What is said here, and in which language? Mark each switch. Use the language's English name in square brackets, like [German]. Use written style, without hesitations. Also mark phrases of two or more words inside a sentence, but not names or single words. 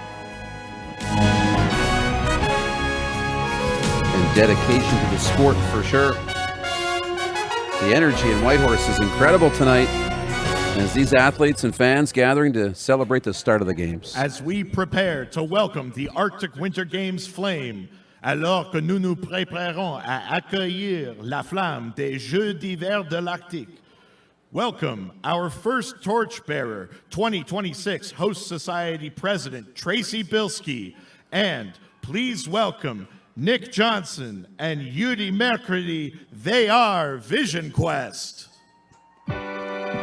[English] And dedication to the sport for sure. The energy in Whitehorse is incredible tonight as these athletes and fans gathering to celebrate the start of the games. As we prepare to welcome the Arctic Winter Games flame, [French] alors que nous nous préparons à accueillir la flamme des Jeux d'hiver de l'Arctique, [English] welcome our first torchbearer, 2026 Host Society President Tracy Bilski, and please welcome Nick Johnson and Yudi Mercredi. They are Vision Quest.